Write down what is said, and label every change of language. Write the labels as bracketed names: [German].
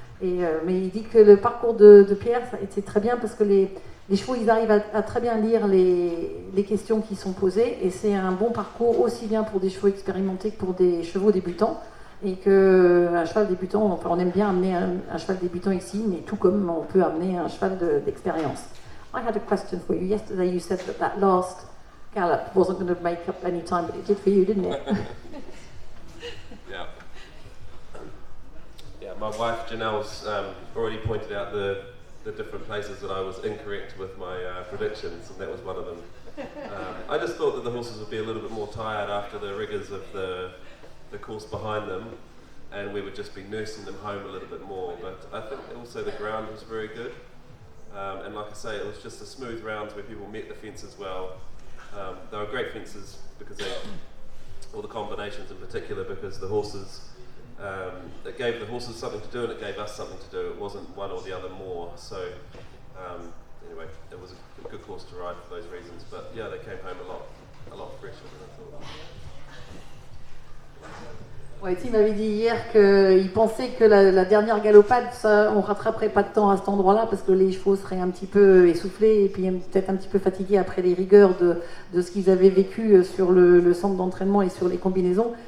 [French] Mais il dit que le parcours de Pierre, ça a été très bien parce que les chevaux, ils arrivent à très bien lire les questions qui sont posées, et c'est un bon parcours aussi bien pour des chevaux expérimentés que pour des chevaux débutants. Et qu'un cheval débutant, on aime bien amener un cheval débutant ici, mais tout comme on peut amener un cheval d'expérience. [English] I had a question for you. Yesterday you said that last gallop wasn't going to make up any time, but it did for you, didn't it? Yeah. Yeah, my wife Janelle's already pointed out the different places that I was incorrect with my predictions, and that was one of them. I just thought that the horses would be a little bit more tired after the rigours of the course behind them, and we would just be nursing them home a little bit more. But I think also the ground was very good, and like I say, it was just the smooth rounds where people met the fences well. They were great fences because all the combinations in particular, because the horses, it gave the horses something to do and it gave us something to do. It wasn't one or the other more. So anyway, it was a good course to ride for those reasons. But yeah, they came home a lot fresher than I thought. [French] Ouais, Tim m'avait dit hier qu'il pensait que la dernière galopade, on rattraperait pas de temps à cet endroit-là parce que les chevaux seraient un petit peu essoufflés et puis peut-être un petit peu fatigués après les rigueurs de ce qu'ils avaient vécu sur le centre d'entraînement et sur les combinaisons.